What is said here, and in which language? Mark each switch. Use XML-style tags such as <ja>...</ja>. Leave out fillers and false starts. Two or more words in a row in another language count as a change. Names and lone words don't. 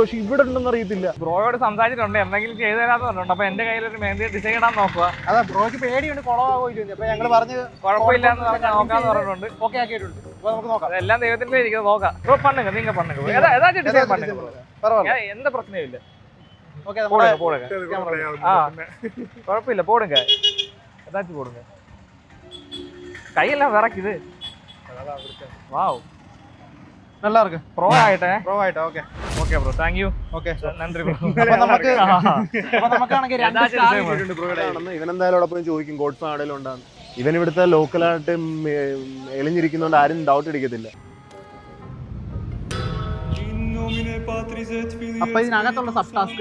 <ml>പക്ഷെ ഇവിടെ ഉണ്ടെന്ന് അറിയത്തില്ല. ബ്രോയോട് സംസാരിച്ചിട്ടുണ്ട്, എന്തെങ്കിലും ചെയ്തു തരാന്ന് പറഞ്ഞിട്ടുണ്ട്. അപ്പൊ എന്റെ കയ്യിൽ ഒരു മെഹന്തി ഡിസൈൻ ഇടാൻ നോക്കുക. അതാ ബ്രോയ്ക്ക് പേടിയുണ്ട് കുളമാകില്ല. അപ്പൊ ഞങ്ങൾ പറഞ്ഞ് കുഴപ്പമില്ല എന്ന് പറഞ്ഞാൽ നോക്കാന്ന് പറഞ്ഞിട്ടുണ്ട്. ഓക്കെ ആക്കിയിട്ടുണ്ട്. അപ്പൊ നമുക്ക് നോക്കാം. എല്ലാം ദൈവത്തിന്റെ ഇരിക്കുന്നത് നോക്കാം.</ml> <ta>ப்ரோ பண்ணுங்க நீங்க பண்ணுங்க ஏதாச்சும் டிசைன் பண்ணுங்க ப்ரோ. எந்த பிரச்சனையும் இல்ல. ஓகே போடுங்க. குழப்பம் இல்ல, போடுங்க. ஏதாச்சும் போடுங்க. கையெல்லாம் விறக்குது. வாவ், நல்லா இருக்கு. ப்ரோ ஆயிட்டேன்.</ta> <ml>ഓക്കെ</ml> <ta>ஓகே ப்ரோ,</ta> <en>thank you.</en> <ml>ഓക്കെ</ml> <ta>நன்றி ப்ரோ.</ta> <ml>നമുക്കാണെങ്കിൽ ഇവനെന്തായാലും അവിടെ പോയി ചോദിക്കും ഗോഡ് ഫാം ആണെങ്കിലും ഉണ്ടാകും. ഇവൻ ഇവിടുത്തെ ലോക്കലായിട്ട് എളിഞ്ഞിരിക്കുന്നതുകൊണ്ട് ആരും ഡൗട്ട് അടിക്കത്തില്ല. അപ്പൊ ഇതിനകത്തുള്ള സബ് ടാസ്ക്</ml>